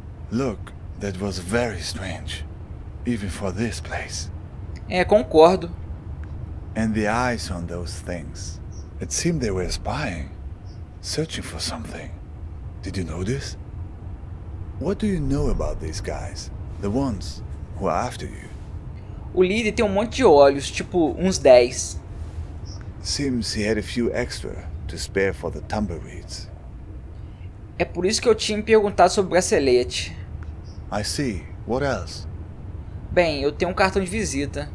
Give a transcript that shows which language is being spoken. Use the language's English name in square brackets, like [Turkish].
[English] Look, that was very strange, even for this place. [Portuguese] É, concordo. [English] And the eyes on those things. It seemed they were spying, searching for something. Did you notice? What do you know about these guys? The ones who are after you? [Portuguese] O líder tem um monte de olhos, tipo uns 10. [English] Seems he had a few extra to spare for the tumbleweeds. [Portuguese] É por isso que eu tinha me perguntado sobre o bracelete. [English] I see. What else? [Portuguese] Bem, eu tenho um cartão de visita.